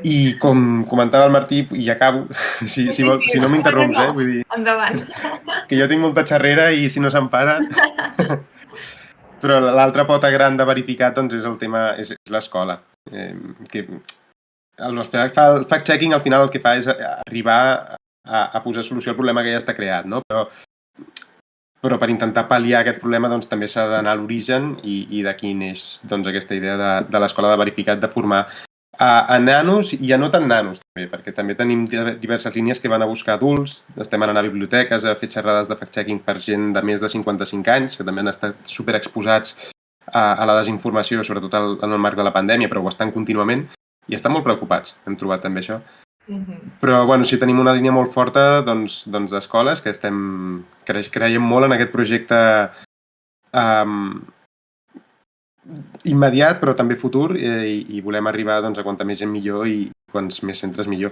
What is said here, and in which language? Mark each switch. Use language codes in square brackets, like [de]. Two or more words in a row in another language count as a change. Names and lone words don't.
[ca] I com comentava el Martí, i acabo, si no m'interromps, vull dir... Endavant. Que jo tinc molta xerrera i si no se'm para... Però l'altra pota gran de verificat doncs, és el tema, és l'escola. El fact-checking al final el que fa és arribar a posar solució al problema que ja està creat, no? Però per intentar pal·liar aquest problema doncs, també s'ha d'anar a l'origen i d'aquí neix doncs, aquesta idea de l'escola de verificat de formar a nanos i a no tan nanos també, perquè també tenim diverses línies que van a buscar adults, estem anant a biblioteques a fer xerrades de fact-checking per gent de més de 55 anys, que també han estat superexposats a la desinformació, sobretot en el marc de la pandèmia, però ho estan contínuament i estan molt preocupats, hem trobat també això. Però bueno, sí, tenim una línia molt forta doncs, d'escoles que creiem molt en aquest projecte immediat però també futur i volem arribar doncs, a quanta més gent millor i quants més centres millor.